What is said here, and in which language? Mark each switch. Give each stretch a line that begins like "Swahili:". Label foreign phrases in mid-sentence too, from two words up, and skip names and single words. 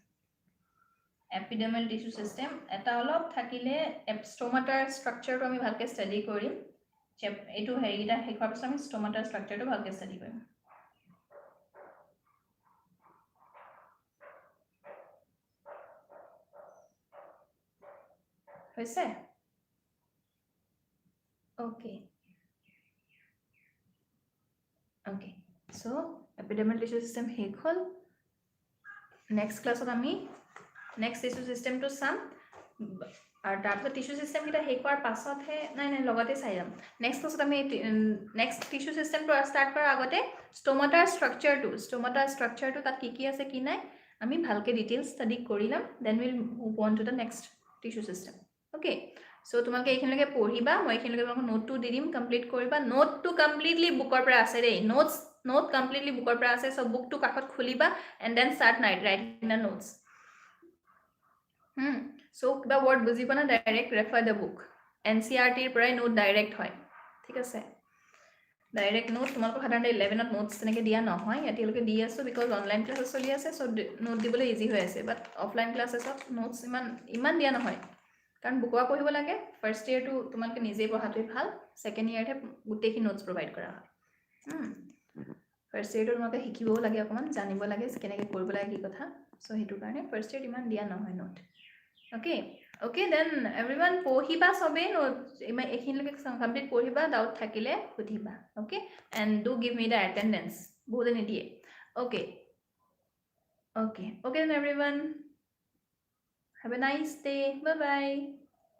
Assamese: এটা অলপ থাকিলে
English: stomata structure
Assamese: তো আমি ভালকে study কৰিম এটো হেৰিটা শেষৰ পিছত আমি
English: stomata structure
Assamese: তো ভালকে study কৰিম হৈছে Okay. So,
English: epidermal tissue system
Assamese: শেষ হল
English: next class
Assamese: আমি
English: next tissue system
Assamese: to sum আৰু তাৰপিছত
English: tissue system
Assamese: কিটা শেষ হোৱাৰ পাছত হে নাই লগতে চাই যাম
English: next class
Assamese: আমি
English: next tissue system
Assamese: to start কৰাৰ আগতে
English: stomata structure
Assamese: to তাত কি আছে কি নাই আমি ভালকে
English: details study
Assamese: কৰিলাম
English: then we'll move on to the next tissue system okay So,
Assamese: তোমাকে এইখিনিলৈকে পঢ়িবা মই এইখিনিলৈকে তোমাক নোট টু দিম কমপ্লিট কৰিবা নোট টু কমপ্লিটলি বুকৰ পৰা আছে ৰে নোট কমপ্লিটলি বুকৰ পৰা আছে সব বুক টু কাখত খুলিবা
English: and then start writing the notes
Assamese: so কিবা word বুজিবা না ডাইৰেক্ট
English: refer the book NCERT
Assamese: ৰ পৰাই নোট ডাইৰেক্ট হয় ঠিক আছে ডাইৰেক্ট নোট তোমালোকক সাধাৰণতে 11ত নোটছ তেনেকৈ দিয়া নহয়, এতিয়ালৈকে দি আছোঁ বিকজ
English: online classes
Assamese: চলি আছে, চ' নোট দিবলৈ ইজি হৈ আছে, বাট
English: offline classesত
Assamese: নোটছ ইমান দিয়া নহয়, কাৰণ বুকুৱা পঢ়িব লাগে।
English: first yearটো
Assamese: তোমালোকে নিজেই পঢ়াটোৱেই ভাল,
English: second yearতহে
Assamese: গোটেইখিনি
English: notes provide
Assamese: কৰা হয়।
English: first yearটো
Assamese: তোমালোকে শিকিবও লাগে, অকণমান জানিব লাগে কেনেকৈ কৰিব লাগে কি কথা, চ' সেইটো কাৰণে
English: first yearত
Assamese: ইমান দিয়া নহয় নোট।
English: okay okay then everyone
Assamese: পঢ়িবা চবেই, নোট এইখিনিলৈকে কমপ্লিট পঢ়িবা, ডাউট থাকিলে সুধিবা।
English: okay and do give me the attendance, বহুতে নিদিয়ে। okay okay okay then everyone, have a nice day, bye bye.